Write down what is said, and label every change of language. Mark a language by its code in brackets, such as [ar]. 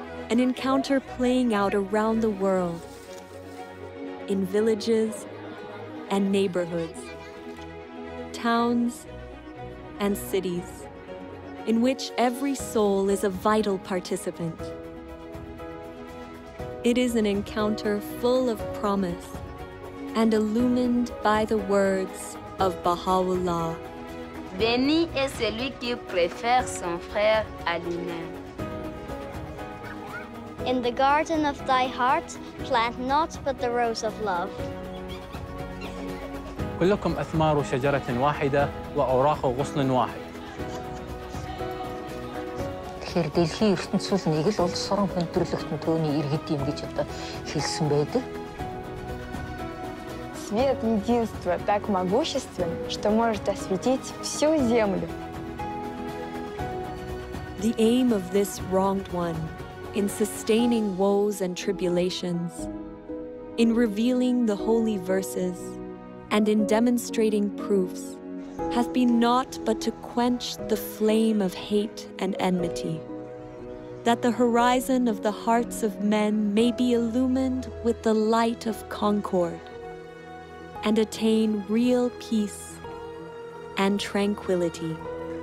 [en] An encounter playing out around the world, in villages and neighborhoods, towns and cities, in which every soul is a vital participant. It is an encounter full of promise and illumined by the words of Bahá'u'lláh. [fr] Béni est celui qui préfère son frère à lui-même. [en] In the garden of thy heart, plant not but the rose of love. [ar] كلكم أثمار شجرة واحدة وأوراق غصن واحد. [mn] Тэгэхээр дэлхийн ертөнцийн нэг л улс орон хүндрэлтэн төөний иргэд юм гэж одоо хэлсэн байдаг. [ru] Свет единства так могуществен, что может осветить всю землю. [en] The aim of this wronged one, in sustaining woes and tribulations, in revealing the holy verses, and in demonstrating proofs, hath been naught but to quench the flame of hate and enmity, that the horizon of the hearts of men may be illumined with the light of concord, and attain real peace and tranquility.